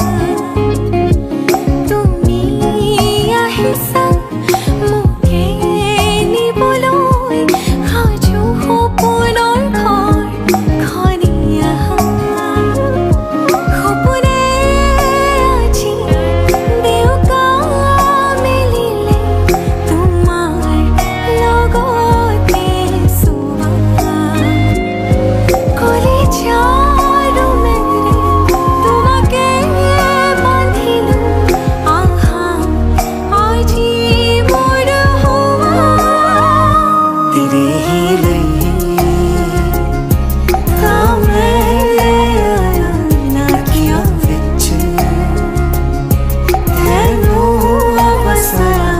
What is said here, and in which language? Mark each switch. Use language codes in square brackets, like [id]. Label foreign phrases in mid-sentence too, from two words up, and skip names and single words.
[as] তুমি আহিছা মোকে নিবলৈ সাজু সপোনৰ ঘৰখনি আহা সপোনে আজি দেউকা মেলিলে তোমাৰ লগতে চুবা কলিজাৰ মেৰে তোমাকে বান্ধিলো আহা আজি মোৰ হোৱা [hi] तेरे ही लिए [pa] ਤਾਂ ਮੈਂ ਨਾ ਅੱਖੀਆਂ ਵਿੱਚ ਤੈਨੂੰ ਵਸਾਇਆ